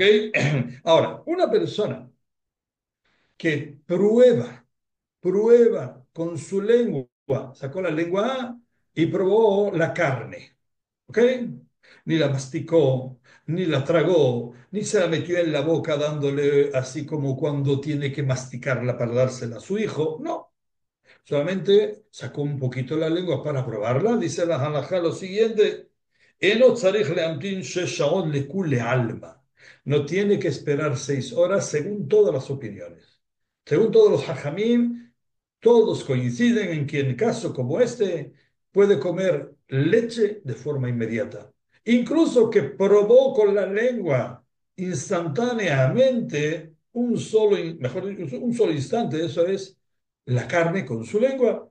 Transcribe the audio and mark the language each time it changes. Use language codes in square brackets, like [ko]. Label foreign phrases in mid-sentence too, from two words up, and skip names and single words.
[es] Ahora, una persona que prueba con su lengua, sacó la lengua y probó la carne, ¿ok? Ni la masticó, ni la tragó, ni se la metió en la boca dándole así como cuando tiene que masticarla para dársela a su hijo, no. Solamente sacó un poquito la lengua para probarla, dice la halajá lo siguiente, [he] "אינו צריך להמתין שש שעות לכולי עלמא". [es] No tiene que esperar 6 horas según todas las opiniones. Según todos los hajamim, todos coinciden en que en caso como este puede comer leche de forma inmediata. Incluso que probó con la lengua instantáneamente mejor dicho, un solo instante, eso es la carne con su lengua.